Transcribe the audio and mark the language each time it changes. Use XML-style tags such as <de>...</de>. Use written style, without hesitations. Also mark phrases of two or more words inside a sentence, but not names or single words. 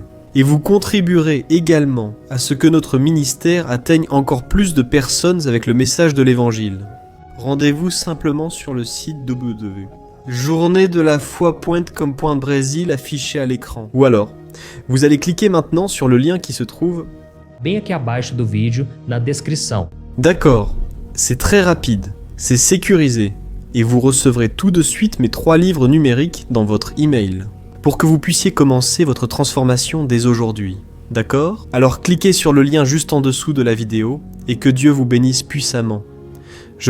<fr>Et vous contribuerez également à ce que notre ministère atteigne encore plus de personnes avec le message de l'Évangile. Rendez-vous simplement sur le site www.journeedelafoi.com.brésil affiché à l'écran. Ou alors, vous allez cliquer maintenant sur le lien qui se trouve</fr> <pt>bem aqui abaixo do vídeo, na descrição.</pt> <fr>D'accord, c'est très rapide. C'est sécurisé et vous recevrez tout de suite mes 3 livres numériques dans votre email pour que vous puissiez commencer votre transformation dès aujourd'hui. D'accord? Alors cliquez sur le lien juste en dessous de la vidéo et que Dieu vous bénisse puissamment.</fr>